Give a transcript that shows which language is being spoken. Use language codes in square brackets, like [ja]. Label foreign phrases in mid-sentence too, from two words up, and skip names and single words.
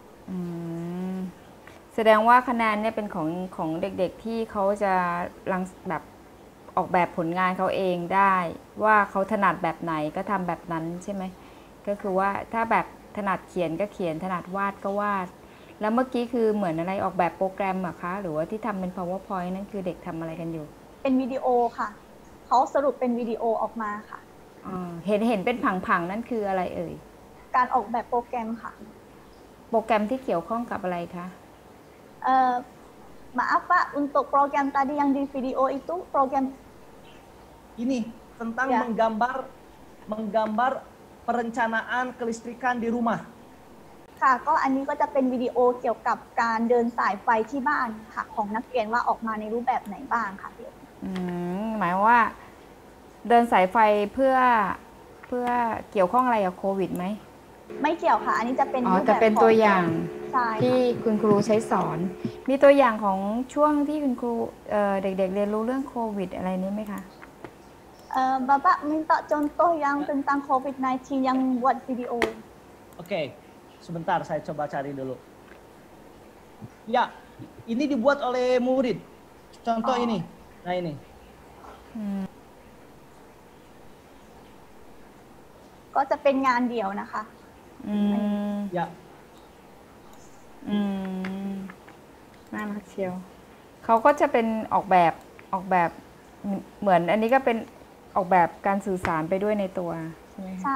[th] แสดงว่าคะแนนเนี่ยเป็นของเด็กๆที่เขาจะแบบออกแบบผลงานเขาเองได้ว่าเขาถนัดแบบไหนก็ทำแบบนั้นใช่ไหมก็คือว่าถ้าแบบถนัดเขียนก็เขียนถนัดวาดก็วาดแล้วเมื่อกี้คือเหมือนอะไรออกแบบโปรแกรมเหรอคะหรือว่าที่ทำเป็น PowerPoint นั่นคือเด็กทำอะไรกันอยู่ เป็นวิดีโอค่ะเขาสรุปเป็นวิดีโอออกมาค่ะ เห็นเป็นผังๆนั่นคืออะไรเอ่ย การออกแบบโปรแกรมค่ะ โปรแกรมที่เกี่ยวข้องกับอะไรคะ [id] maaf Pak untuk program tadi yang di video itu program ini tentang menggambar perencanaan kelistrikan di rumah [th] ค่ะก็อันนี้ก็จะเป็นวิดีโอเกี่ยวกับการเดินสายไฟที่บ้านค่ะของนักเรียนว่าออกมาในรูปแบบไหนบ้างค่ะ หมายว่าเดินสายไฟเพื่อเกี่ยวข้องอะไรกับโควิดไหม ไม่เกี่ยวค่ะ อันนี้จะเป็น อ๋อ รูป แต่ แบบ เป็น ของ ตัวอย่าง ใช่ ที่ ค่ะ คุณครูใช้สอน มีตัวอย่างของช่วงที่คุณครูเด็กๆเรียนรู้เรื่องโควิดอะไรนี้ไหมคะ [id] Bapak minta contoh yang tentang COVID-19 yang buat video. Oke, sebentar saya coba cari dulu. Ya, ini dibuat oleh murid. Contoh ini. Nah ini. [th] ก็จะเป็นงานเดี่ยวนะคะ อืม [id] Ya, [th] อืมน่ารักเชียว เขาก็จะเป็นออกแบบเหมือนอันนี้ก็เป็นออกแบบการสื่อสารไปด้วยในตัวใช่ไหมคะ